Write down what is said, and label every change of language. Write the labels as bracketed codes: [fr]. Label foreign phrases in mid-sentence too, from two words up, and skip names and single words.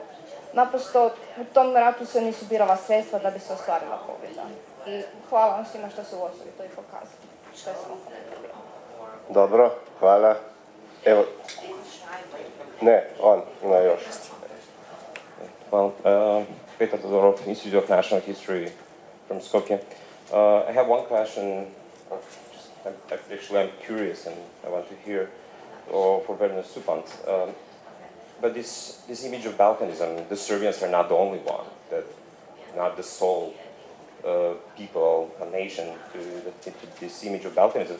[hr] Naprosto, u tom ratu se nisu birala sredstva da bi se ostvarila pobjeda. I hvala vam svima što su u osnovi to i pokazali. Što je samo komentarno. Dobro, hvala. Evo, ne, on, ima još. [en] Well, Petar Todorov, Institute of National History from Skopje. I have one question. Actually, I'm curious and I want to hear for Werner Suppanz. But this image of Balkanism, the Serbians are not the only one, that not the sole people, a nation to this image of Balkanism.